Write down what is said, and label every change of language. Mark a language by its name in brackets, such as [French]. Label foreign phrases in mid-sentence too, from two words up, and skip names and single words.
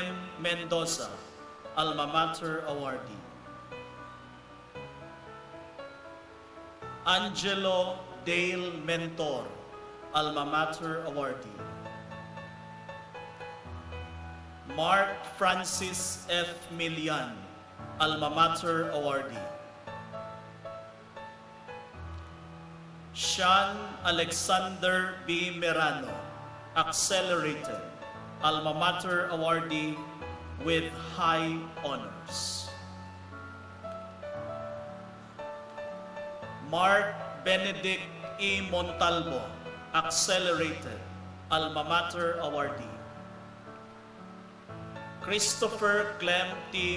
[English] Mendoza, Alma Mater awardee. Angelo Dale Mentor, Alma Mater awardee. Mark Francis F. Milian, Alma Mater awardee. Sean Alexander B. Merano, Accelerated, Alma Mater awardee with high honors. Mark Benedict E. Montalvo, Accelerated, Alma Mater awardee. Christopher Clem T.